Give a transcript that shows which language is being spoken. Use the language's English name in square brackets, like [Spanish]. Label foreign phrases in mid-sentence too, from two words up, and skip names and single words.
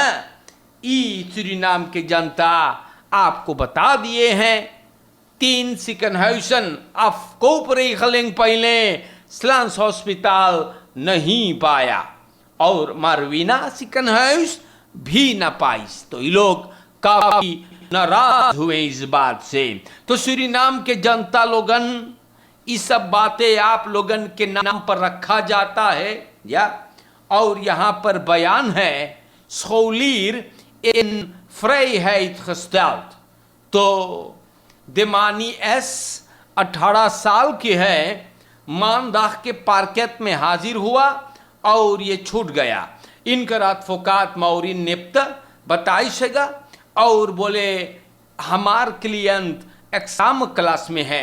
[Caribbean Hindustani] ई सूरीनाम के जनता आपको बता दिए हैं [Dutch] 3 ziekenhuizen afkoopregeling [Caribbean Hindustani] पहले स्लांस हॉस्पिटल नहीं पाया और मारवीना ziekenhuis भी न पाइस. तो ये लोग काफी नाराज हुए इस बात से. तो सूरीनाम के जनता लोगन ये सब बातें आप लोगन के नाम पर रखा जाता है या. और यहाँ पर बयान है [Dutch] scholier in vrijheid gesteld. [Caribbean Hindustani] तो देमानी एस 18 साल की है. मानदाह के पार्केट में हाजिर हुआ और ये छूट गया. इनकर advocaat मौरीन निप्त बताइएगा और बोले हमार क्लियंट एग्जाम क्लास में है.